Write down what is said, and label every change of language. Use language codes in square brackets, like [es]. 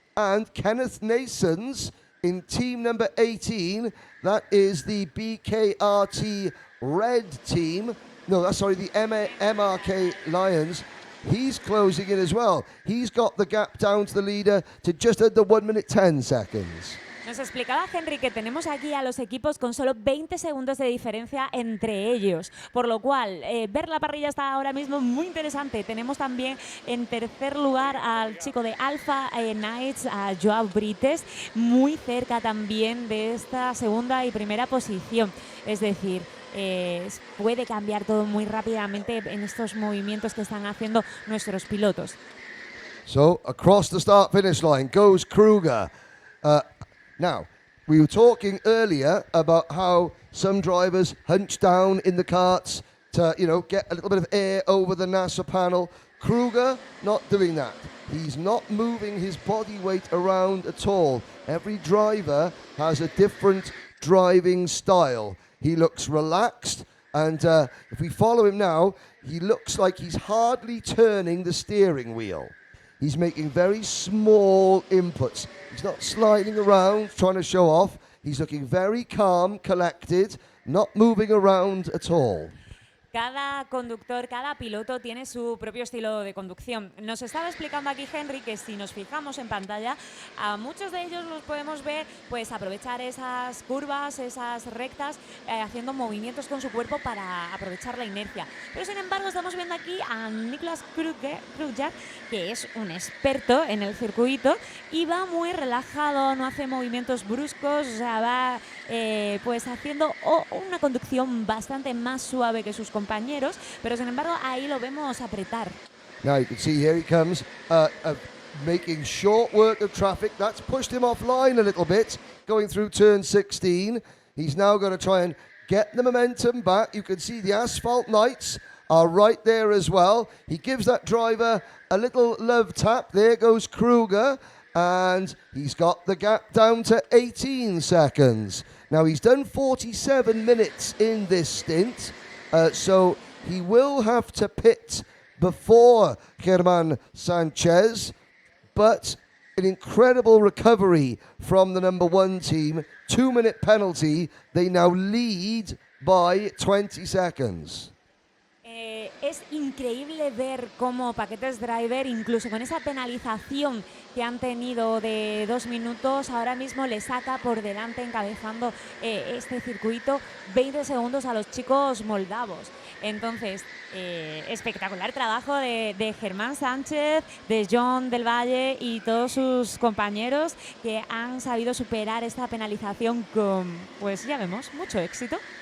[en] And Kenneth Nason's in team number 18, that is the BKRT red team. No, that's sorry, the MRK Lions. He's closing in as well. He's got the gap down to the leader to just under 1 minute 10 seconds. [es] Nos explicaba Henry que tenemos aquí a los equipos con solo 20 segundos de diferencia entre ellos, por lo cual ver la parrilla está ahora mismo muy interesante. Tenemos también en tercer lugar al chico de Alpha Knights, a Joao Brites, muy cerca también de esta segunda y primera posición. Es decir, puede cambiar todo muy rápidamente en estos movimientos que están haciendo nuestros pilotos. [en] So, across the start-finish line goes Kruger. Now, we were talking earlier about how some drivers hunch down in the karts to, get a little bit of air over the NASA panel. Kruger, not doing that. He's not moving his body weight around at all. Every driver has a different driving style. He looks relaxed, and if we follow him now, he looks like he's hardly turning the steering wheel. He's making very small inputs. He's not sliding around trying to show off. He's looking very calm, collected, not moving around at all. [es] Cada conductor, cada piloto tiene su propio estilo de conducción. Nos estaba explicando aquí Henry que si nos fijamos en pantalla, a muchos de ellos los podemos ver pues aprovechar esas curvas, esas rectas, haciendo movimientos con su cuerpo para aprovechar la inercia. Pero sin embargo estamos viendo aquí a Niklas Kruger, que es un experto en el circuito y va muy relajado, no hace movimientos bruscos, o sea, va pues haciendo una conducción bastante más suave que sus compañeros, pero sin embargo ahí lo vemos apretar. [en] Now you can see here he comes, making short work of traffic. That's pushed him offline a little bit, going through turn 16. He's now going to try and get the momentum back. You can see the Asphalt Knights are right there as well. He gives that driver a little love tap. There goes Kruger, and he's got the gap down to 18 seconds. Now he's done 47 minutes in this stint. So he will have to pit before Germán Sánchez, but an incredible recovery from the number 1 team. 2-minute penalty. They now lead by 20 seconds. [es] Es increíble ver cómo Paquetes Driver, incluso con esa penalización que han tenido de 2 minutos, ahora mismo le saca por delante, encabezando este circuito, 20 segundos a los chicos moldavos. Entonces, espectacular trabajo de Germán Sánchez, de John del Valle y todos sus compañeros que han sabido superar esta penalización con, pues ya vemos, mucho éxito.